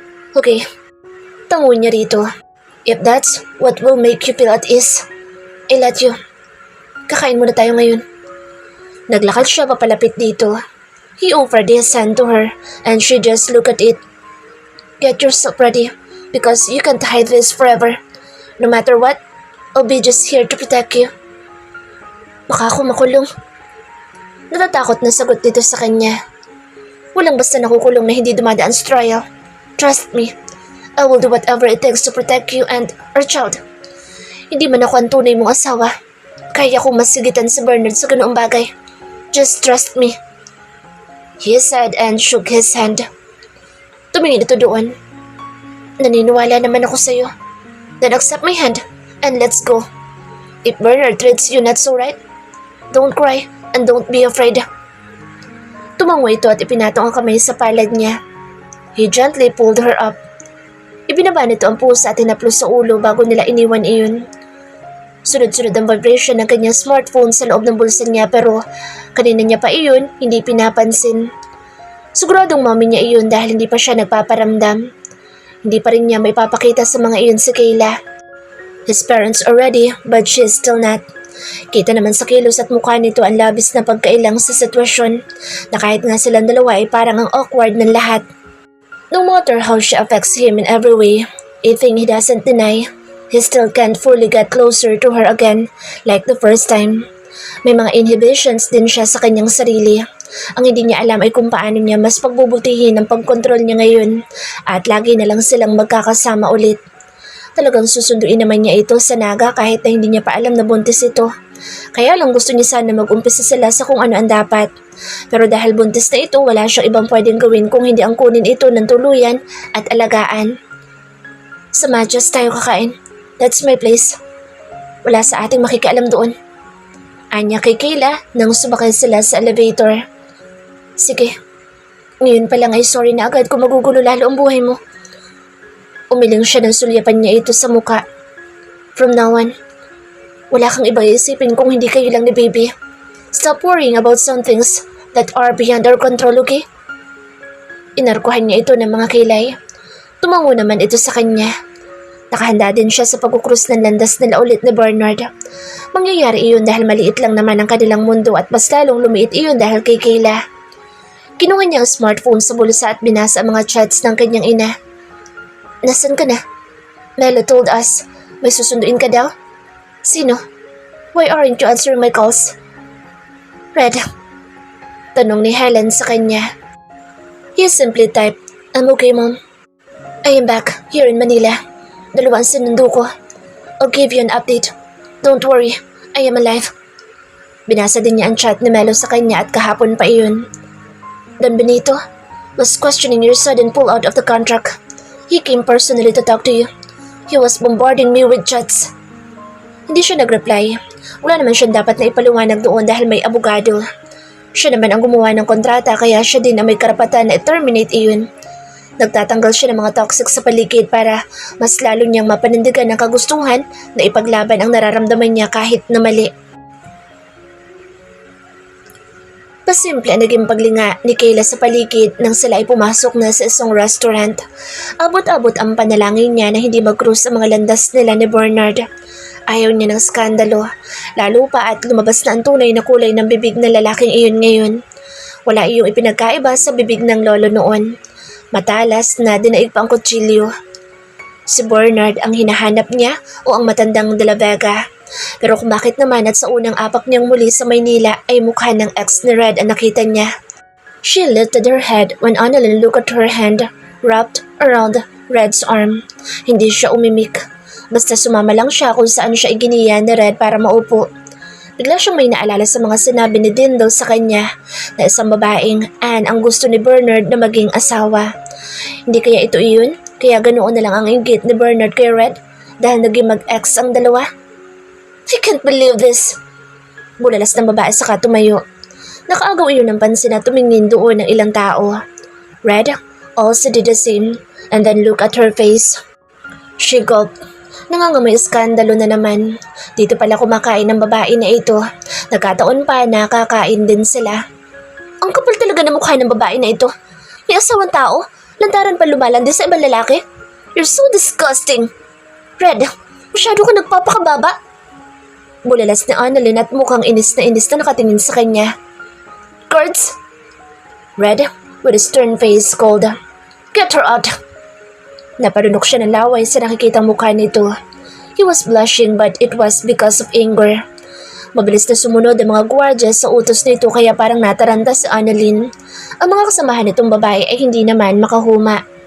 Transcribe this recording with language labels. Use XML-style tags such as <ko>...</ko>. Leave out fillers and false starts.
<tl>Okay, tango niya rito.</tl> <en>If that's what will make you feel at ease, I let you.</en> <tl>Kakain muna tayo ngayon. Naglakad siya papalapit dito.</tl> <en>He offered his hand to her and she just looked at it. Get yourself ready because you can't hide this forever. No matter what, I'll be just here to protect you.</en> <tl>Baka ako makulong. Natatakot na sagot dito sa kanya. Walang basta nakukulong na hindi dumadaan sa trial.</tl> <en>Trust me, I will do whatever it takes to protect you and our child.</en> <tl>Hindi man ako ang tunay mong asawa. Kaya kong masigitan si Bernard sa ganoong bagay.</tl> <en>Just trust me. He said and shook his hand.</en> <tl>Tumingin ito doon. Naniniwala naman ako sa'yo.</tl> <en>Then accept my hand and let's go. If Bernard treats you not so right, don't cry and don't be afraid.</en> <tl>Tumango ito at ipinatong ang kamay sa palad niya.</tl> <en>He gently pulled her up.</en> <tl>Ibinaba nito ang pusa at tinaplos sa ulo bago nila iniwan iyon. Sunod-sunod ang vibration ng kanyang smartphone sa loob ng bulsa niya pero kanina niya pa iyon hindi pinapansin. Siguradong mommy niya iyon dahil hindi pa siya nagpaparamdam. Hindi pa rin niya maipapakita sa mga iyon si Kayla.</tl> <en>His parents are ready but she is still not.</en> <tl>Kita naman sa kilos at mukha nito ang labis na pagkailang sa sitwasyon na kahit nga silang dalawa ay parang ang awkward ng lahat.</tl> <en>No matter how she affects him in every way, a thing he doesn't deny, he still can't fully get closer to her again like the first time.</en> <tl>May mga inhibitions din siya sa kanyang sarili. Ang hindi niya alam ay kung paano niya mas pagbubutihin ang pagkontrol niya ngayon at lagi na lang silang magkakasama ulit. Talagang susunduin naman niya ito sa naga kahit na hindi niya pa alam na buntis ito. Kaya lang gusto niya sana mag-umpisa sila sa kung ano ang dapat. Pero dahil buntis na ito, wala siyang ibang pwedeng gawin kung hindi ang kunin ito ng tuluyan at alagaan. Sa Madyas tayo kakain.</tl> <en>That's my place.</en> <tl>Wala sa ating makikialam doon. Anya kay Kayla nang sumakay sila sa elevator. Sige, ngayon pa lang ay sorry na agad kung magugulo lalo ang buhay mo. Umiling siya ng sulyapan niya ito sa muka.</tl> <en>From now on,</en> <tl>wala kang ibang isipin kung hindi kayo lang ni baby.</tl> <en>Stop worrying about some things that are beyond our control, okay?</en> <tl>Inarkuhan niya ito ng mga kilay. Tumango naman ito sa kanya. Nakahanda din siya sa pagkukrus ng landas nila ulit ni Bernard. Mangyayari iyon dahil maliit lang naman ang kanilang mundo at mas lalong lumiit iyon dahil kay Kayla. Kinuha niya ang smartphone sa bulsa at binasa ang mga chats ng kanyang ina. Nasaan ka na?</tl> <en>Melo told us.</en> <tl>May susunduin ka daw? Sino?</tl> <en>Why aren't you answering my calls? Red.</en> <tl>Tanong ni Helen sa kanya.</tl> <en>He simply typed, I'm okay, Mom. I am back here in Manila.</en> <tl>Dalawang sinundo ko.</tl> <en>I'll give you an update. Don't worry, I am alive.</en> <tl>Binasa din niya ang chat ni Melo sa kanya at kahapon pa iyon.</tl> <en>Don Benito was questioning your sudden pull-out of the contract. He came personally to talk to you. He was bombarding me with chats.</en> <tl>Hindi siya nag-reply. Wala naman siyang dapat na ipaliwanag doon dahil may abogado. Siya naman ang gumawa ng kontrata kaya siya din ang may karapatan na i-terminate iyon. Nagtatanggal siya ng mga toxic sa paligid para mas lalo niyang mapanindigan ng kagustuhan na ipaglaban ang nararamdaman niya kahit na mali. Pasimple ang naging paglinga ni Kayla sa paligid nang sila ay pumasok na sa isang restaurant. Abot-abot ang panalangin niya na hindi mag-cruise ang mga landas nila ni Bernard. Ayaw niya ng skandalo, lalo pa at lumabas na ang tunay na kulay ng bibig ng lalaking iyon ngayon. Wala iyong ipinagkaiba sa bibig ng lolo noon. Matalas na dinaig pa ang kutsilyo. Si Bernard ang hinahanap niya o ang matandang De La Vega. Pero kung bakit naman at sa unang apak niyang muli sa Maynila ay mukha ng ex ni Red ang nakita niya.</tl> <en>She lifted her head when Annalyn looked at her hand wrapped around Red's arm.</en> <tl>Hindi siya umimik. Basta sumama lang siya kung saan siya iginiya ni Red para maupo. Bigla siyang may naalala sa mga sinabi ni Dindal sa kanya na isang babaeng Anne ang gusto ni Bernard na maging asawa. Hindi kaya ito iyon? Kaya ganoon na lang ang inggit ni Bernard kay Red dahil naging mag-ex ang dalawa?</tl> <en>I can't believe this.</en> <tl>Bulalas ng babae saka tumayo. Nakaagaw iyon ng pansin na tumingin doon ng ilang tao.</tl> <en>Red also did the same and then look at her face. She gulped.</en> <tl>Nangangamoy iskandalo na naman. Dito pala kumakain ng babae na ito. Nagkataon pa na kakain din sila. Ang kapal talaga ng mukha ng babae na ito. May asawang tao. Lantaran pa lumalandi sa ibang lalaki.</tl> <en>You're so disgusting.</en> <tl>Red, masyado ka nagpapakababa. Bulalas ni Annalyn at mukhang inis na nakatingin sa kanya. Guards!</tl> <en>Red, with a stern face, called, "Get her out!"</en> <tl>Naparunok siya ng laway sa nakikitang mukha nito.</tl> <en>He was blushing but it was because of anger.</en> <tl>Mabilis na sumunod ang mga gwardya sa utos nito kaya parang nataranta si Annalyn. Ang mga kasamahan nitong babae ay hindi naman makahuma.</tl>